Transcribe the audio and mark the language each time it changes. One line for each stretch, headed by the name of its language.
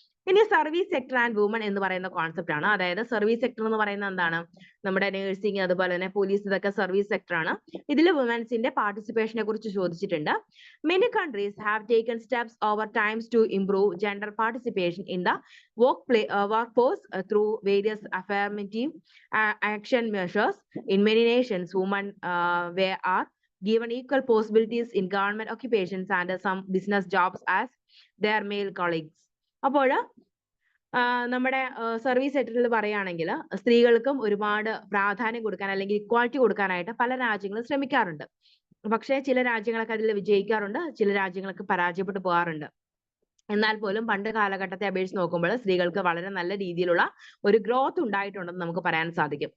Malayalam: ഇനി service sector and woman എന്ന് പറയുന്ന കോൺസെപ്റ്റ് ആണ്. അതായത് സർവീസ് സെക്ടർ എന്ന് പറയുന്നത് എന്താണ്, നമ്മുടെ നഴ്സിംഗ് അതുപോലെ തന്നെ പോലീസ്, ഇതൊക്കെ സർവീസ് സെക്ടർ ആണ്. ഇതിൽ വുമൻസിന്റെ പാർട്ടിസിപ്പേഷനെ കുറിച്ച് ചോദിച്ചിട്ടുണ്ട്.
English: Many countries have taken steps over times to improve gender participation in the workforce through various affirmative action measures. In many nations, women are given equal possibilities in government occupations and some business jobs as their male colleagues.
Malayalam: അപ്പോൾ നമ്മുടെ service സെക്ടറിൽ പറയുകയാണെങ്കിൽ സ്ത്രീകൾക്കും ഒരുപാട് പ്രാധാന്യം കൊടുക്കാൻ അല്ലെങ്കിൽ equality കൊടുക്കാനായിട്ട് പല രാജ്യങ്ങളും ശ്രമിക്കാറുണ്ട്. പക്ഷേ ചില രാജ്യങ്ങളൊക്കെ അതിൽ വിജയിക്കാറുണ്ട്, ചില രാജ്യങ്ങളൊക്കെ പരാജയപ്പെട്ടു പോകാറുണ്ട്. എന്നാൽ പോലും പണ്ട് കാലഘട്ടത്തെ അപേക്ഷിച്ച് നോക്കുമ്പോൾ സ്ത്രീകൾക്ക് വളരെ നല്ല രീതിയിലുള്ള ഒരു ഗ്രോത്ത് ഉണ്ടായിട്ടുണ്ടെന്ന് നമുക്ക് പറയാൻ സാധിക്കും.